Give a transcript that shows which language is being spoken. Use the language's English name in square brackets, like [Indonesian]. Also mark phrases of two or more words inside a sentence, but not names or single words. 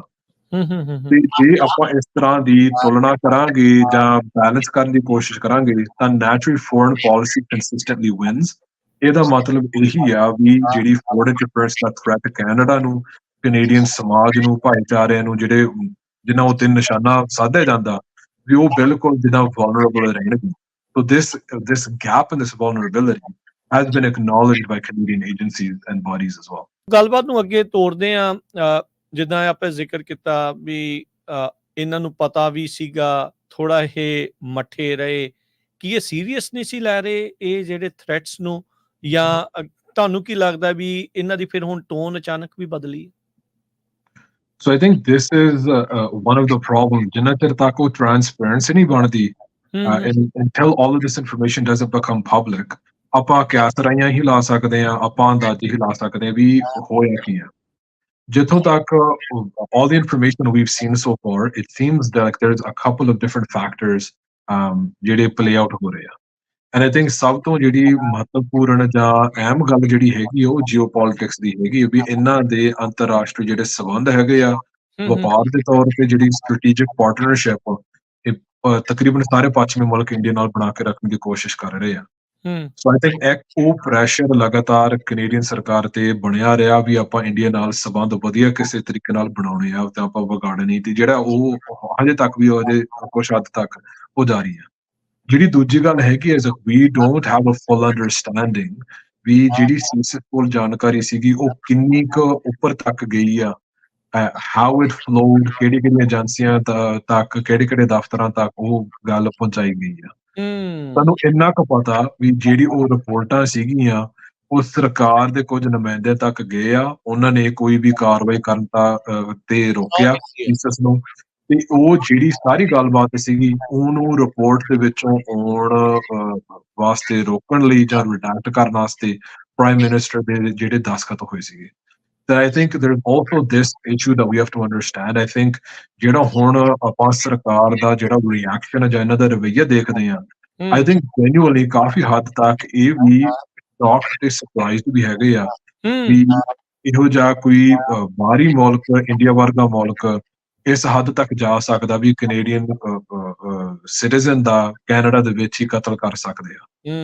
[Punjabi] ਤੇ ਜੇ ਆਪਾਂ ਇਸ ਤਰ੍ਹਾਂ ਦੀ ਤੁਲਨਾ ਕਰਾਂਗੇ ਜਾਂ ਬੈਲੈਂਸ ਕਰਨ ਦੀ ਕੋਸ਼ਿਸ਼ ਕਰਾਂਗੇ ਤਾਂ [English] naturally foreign policy consistently wins. [Punjabi] ਇਹਦਾ ਮਤਲਬ ਇਹੀ ਆ ਵੀ ਜਿਹੜੀ [English] foreign interference [Punjabi] ਦਾ ਥ੍ਰੈਟ ਕੈਨੇਡਾ ਨੂੰ, ਕੈਨੇਡੀਅਨ ਸਮਾਜ ਨੂੰ, ਭਾਈਚਾਰਿਆਂ ਨੂੰ, ਜਿਹੜੇ ਜਿਨ੍ਹਾਂ ਉੱਤੇ ਨਿਸ਼ਾਨਾ ਸਾਧਿਆ ਜਾਂਦਾ ਵੀ ਉਹ ਬਿਲਕੁਲ ਜਿੱਦਾਂ ਵਲਨਰੇਬਲ ਰਹਿਣਗੇ। [English] So this gap in this vulnerability has been acknowledged by Canadian agencies and bodies as well. [Punjabi] ਗੱਲਬਾਤ ਨੂੰ ਅੱਗੇ ਤੋਰਦੇ ਆ, ਜਿੱਦਾਂ ਆਪਾਂ ਜ਼ਿਕਰ ਕੀਤਾ ਵੀ ਇਹਨਾਂ ਨੂੰ ਪਤਾ ਵੀ ਸੀਗਾ, ਥੋੜਾ ਇਹ ਮੱਠੇ ਰਹੇ, ਕੀ ਇਹ ਸੀਰੀਅਸ ਨਹੀਂ ਸੀ ਲੈ ਰਹੇ ਇਹ ਜਿਹੜੇ ਥ੍ਰੈਟਸ ਨੂੰ, ਜਾਂ ਤੁਹਾਨੂੰ ਕੀ ਲੱਗਦਾ ਵੀ ਇਹਨਾਂ ਦੀ ਫਿਰ ਹੁਣ ਟੋਨ ਅਚਾਨਕ ਵੀ ਬਦਲੀ? [English] So I think this is one of the problems. [Punjabi] ਜਿੰਨਾ ਚਿਰ ਤੱਕ ਉਹ ਟ੍ਰਾਂਸਪੇਰੈਂਸੀ ਨਹੀਂ ਬਣਦੀ, [English] until all of this information doesn't become public, [Punjabi] ਆਪਾਂ ਕਿਆਸਰਾਈਆਂ ਹੀ ਲਾ ਸਕਦੇ ਹਾਂ, ਆਪਾਂ ਅੰਦਾਜ਼ੇ ਹੀ ਲਾ ਸਕਦੇ ਹਾਂ ਵੀ ਹੋਇਆ ਕੀ ਆ। ਜਿੱਥੋਂ ਤੱਕ [English] all the information we've seen so far, it seems that there's a couple of different factors ਜਿਹੜੇ play out [Punjabi] ਹੋ ਰਹੇ ਆ। [English] And I think [Punjabi] ਸਭ ਤੋਂ ਜਿਹੜੀ ਮਹੱਤਵਪੂਰਨ ਜਾਂ ਅਹਿਮ ਗੱਲ ਜਿਹੜੀ ਹੈਗੀ ਉਹ ਜੀਓਪੋਲਿਟਿਕਸ ਦੀ ਹੈਗੀ ਵੀ ਇਹਨਾਂ ਦੇ ਅੰਤਰਰਾਸ਼ਟਰੀ ਜਿਹੜੇ ਸਬੰਧ ਹੈਗੇ ਆ, ਵਪਾਰ ਦੇ ਤੌਰ ਤੇ ਜਿਹੜੀ [English] strategic partnership [Punjabi] ਤਕਰੀਬਨ ਸਾਰੇ ਪੱਛਮੀ ਮੁਲਕ ਇੰਡੀਆ ਨਾਲ ਬਣਾ ਕੇ ਰੱਖਣ ਦੀ ਕੋਸ਼ਿਸ਼ ਕਰ ਰਹੇ ਆ। [English] so I think [Punjabi] ਇੱਕ ਉਹ ਪ੍ਰੈਸ਼ਰ ਲਗਾਤਾਰ ਕੈਨੇਡੀਅਨ ਸਰਕਾਰ ਤੇ ਬਣਿਆ ਰਿਹਾ ਵੀ ਆਪਾਂ ਇੰਡੀਆ ਨਾਲ ਸਬੰਧ ਵਧੀਆ ਕਿਸੇ ਤਰੀਕੇ ਨਾਲ ਬਣਾਉਣੇ ਆ ਤੇ ਆਪਾਂ ਵਿਗਾੜਨੇ ਨਹੀਂ, ਤੇ ਜਿਹੜਾ ਉਹ ਹਜੇ ਤੱਕ ਵੀ ਉਹਦੇ ਕੁਛ ਹੱਦ ਤੱਕ ਉਹ ਜਾਰੀ ਆ। ਜਿਹੜੀ ਦੂਜੀ ਗੱਲ ਹੈਗੀ [English] is that we don't have a full understanding [Punjabi] ਵੀ ਜਿਹੜੀ ਸੀਸੀਐਸ ਕੋਲ ਜਾਣਕਾਰੀ ਸੀਗੀ ਉਹ ਕਿੰਨੀ ਕੁ ਉੱਪਰ ਤੱਕ ਗਈ ਆ, [English] how it flowed, [Punjabi] ਕਿਹੜੀ ਏਜੰਸੀਆਂ ਤੱਕ, ਕਿਹੜੇ ਦਫ਼ਤਰਾਂ ਤੱਕ ਉਹ ਗੱਲ ਪਹੁੰਚਾਈ ਗਈ ਆ। ਸਾਨੂੰ ਇੰਨਾ ਕੁ ਪਤਾ ਵੀ ਜਿਹੜੀ ਉਹ ਰਿਪੋਰਟਾਂ ਸੀਗੀਆਂ ਉਹ ਸਰਕਾਰ ਦੇ ਕੁਝ ਨੁਮਾਇੰਦੇ ਤੱਕ ਗਏ ਆ, ਉਹਨਾਂ ਨੇ ਕੋਈ ਵੀ ਕਾਰਵਾਈ ਕਰਨ ਤੇ ਰੋਕਿਆ ਸੀਸੀਐਸ ਨੂੰ, ਤੇ ਉਹ ਜਿਹੜੀ ਸਾਰੀ ਗੱਲਬਾਤ ਸੀਗੀ ਉਹਨੂੰ ਰਿਪੋਰਟ ਦੇ ਵਿੱਚੋਂ ਆਉਣ ਵਾਸਤੇ ਰੋਕਣ ਲਈ ਜਾਂ ਰਿਡੈਕਟ ਕਰਨ ਵਾਸਤੇ [English] prime minister [Punjabi] ਦੇ ਜਿਹੜੇ ਦਸਤਖਤ ਹੋਏ ਸੀਗੇ। [English] I think there's also this issue that we have to understand. I think [Punjabi] ਜਿਹੜਾ ਹੁਣ ਆਪਾਂ ਸਰਕਾਰ ਦਾ ਜਿਹੜਾ ਰਿਐਕਸ਼ਨ ਹੈ ਜਾਂ ਇਹਨਾਂ ਦਾ ਰਵੱਈਆ ਦੇਖਦੇ ਹਾਂ, [English] I think genuinely [Punjabi] ਕਾਫੀ ਹੱਦ ਤੱਕ ਇਹ ਵੀ ਸ਼ੌਕ ਤੇ ਸਰਪ੍ਰਾਈਜ਼ ਵੀ ਹੈਗੇ ਆ ਵੀ ਇਹੋ ਜਿਹਾ ਕੋਈ ਬਾਹਰੀ ਮੁਲਕ, ਇੰਡੀਆ ਵਰਗਾ ਮੁਲਕ ਇਸ ਹੱਦ ਤੱਕ ਜਾ ਸਕਦਾ ਵੀ [English] Canadian citizen [Punjabi] ਦਾ ਕੈਨੇਡਾ ਦੇ ਵਿੱਚ ਹੀ ਕਤਲ ਕਰ ਸਕਦੇ ਆ।